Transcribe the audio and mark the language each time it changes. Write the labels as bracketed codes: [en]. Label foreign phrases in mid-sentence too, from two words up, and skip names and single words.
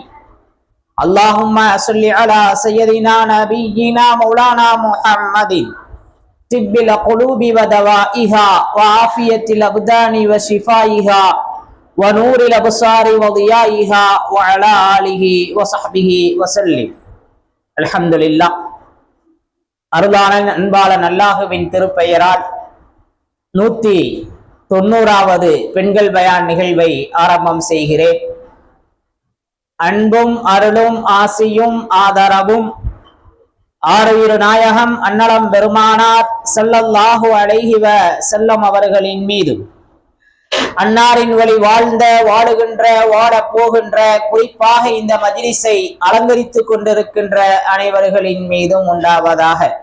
[ar] اللهم صل على سيدنا نبينا مولانا محمد طب القلوب ودوائها وعافية الأبدان وشفائها ونور الأبصار وضيائها وعلى آله وصحبه وسلم. [ta] அல்ஹம்துலில்லாஹ். அருளான அன்பாளன் அல்லாஹுவின் திருப்பெயரால் 190வது பெண்கள் பயான் நிகழ்வை ஆரம்பம் செய்கிறேன். அன்பும் அருளும் ஆசியும் ஆதரவும் ஆருயிர் நாயகம் அன்னலம் பெருமானார் [ar] صلى الله عليه وسلم [ta] அவர்களின் மீதும், அன்னாரின் வழி வாழ்ந்த வாழுகின்ற வாழ போகின்ற, குறிப்பாக இந்த மஜ்லிஸை அலங்கரித்துக் கொண்டிருக்கின்ற அனைவர்களின் மீதும் உண்டாவதாக.